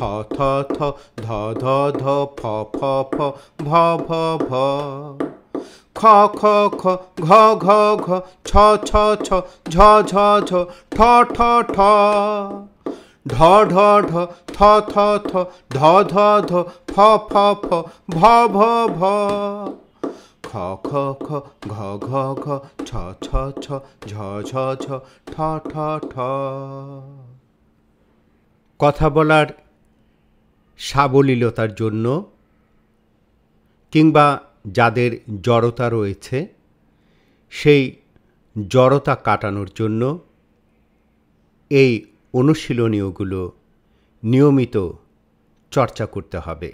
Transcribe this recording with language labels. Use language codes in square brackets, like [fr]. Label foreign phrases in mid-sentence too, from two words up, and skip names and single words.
[bn] থ থ ধ ধ ধ ফ ফ ফ ভ ভ ভ খ খ খ ঘ ঘ ঘ ছ ছ ছ ঝ ঝ ঝ ঠ ঠ ঠ ঢ ঢ ঢ থ থ থ ধ ধ ধ ফ ফ ফ ভ ভ ভ খ খ খ ঘ ঘ ঘ ছ ছ ছ ঝ ঝ ঝ ঠ ঠ ঠ। কথা বলার সাবলীলতার জন্য কিংবা যাদের জড়তা রয়েছে সেই জড়তা কাটানোর জন্য এই অনুশীলনীয়গুলো নিয়মিত চর্চা করতে হবে।